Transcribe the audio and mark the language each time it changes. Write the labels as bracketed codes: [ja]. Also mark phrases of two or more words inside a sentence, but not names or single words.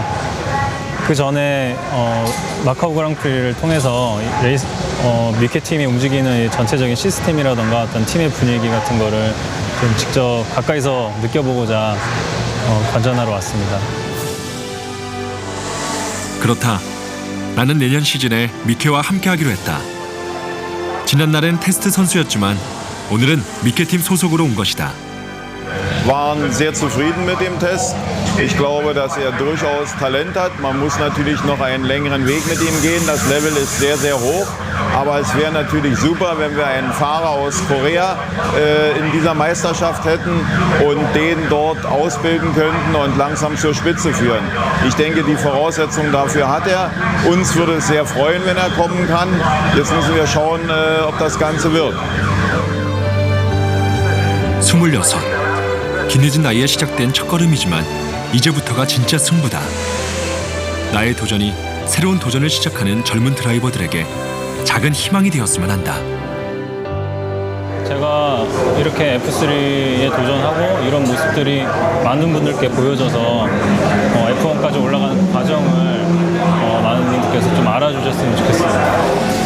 [ko] 그 전에 마카오 그랑프리를 통해서 레이스 미케 팀이 움직이는 이 전체적인 시스템이라던가 어떤 팀의 분위기 같은 거를 좀 직접 가까이서 느껴보고자 관전하러 왔습니다. 그렇다. 나는 내년 시즌에 미케와 함께하기로 했다. 지난날엔 테스트 선수였지만 오늘은 미케팀 소속으로 온 것이다. [de] Waren sehr zufrieden mit dem Test. Ich glaube, dass er durchaus Talent hat. Man muss natürlich noch einen längeren Weg mit ihm gehen. Das Level ist sehr, sehr hoch. Aber es wäre natürlich super, wenn wir einen Fahrer aus Korea in dieser Meisterschaft hätten und den dort ausbilden könnten und langsam zur Spitze führen. Ich denke, die Voraussetzungen dafür hat er. Uns würde es sehr freuen, wenn er kommen kann. Jetzt müssen wir schauen, ob das Ganze wird. 26. [ko] 기늦은 나이에 시작된 첫걸음이지만 이제부터가 진짜 승부다. 나의 도전이 새로운 도전을 시작하는 젊은 드라이버들에게 작은 희망이 되었으면 한다. 제가 이렇게 F3에 도전하고 이런 모습들이 많은 분들께 보여져서 F1까지 올라가는 과정을 많은 분들께서 좀 알아주셨으면 좋겠어요.